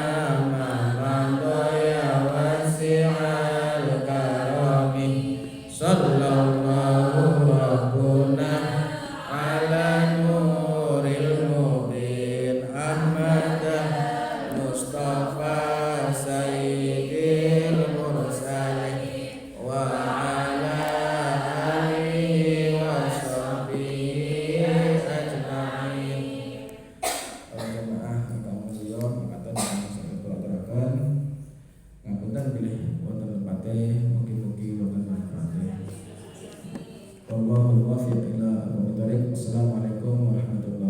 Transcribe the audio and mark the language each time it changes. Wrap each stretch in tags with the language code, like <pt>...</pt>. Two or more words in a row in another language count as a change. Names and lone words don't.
<ar>يا واسع الكرم صلى الله ربنا على نور المبين أحمد مصطفى سيد المرسلين وعلى آله وصحبه أجمعين.</ar> <jv>Jemaah ingkang mulya mekaten saged kula aturaken ngapunten bilih wonten tempate, mugi-mugi wonten manfaate.</jv> <ar>والله الموفق إلى أقوم الطريق. السلام عليكم ورحمة الله وبركاته.</ar>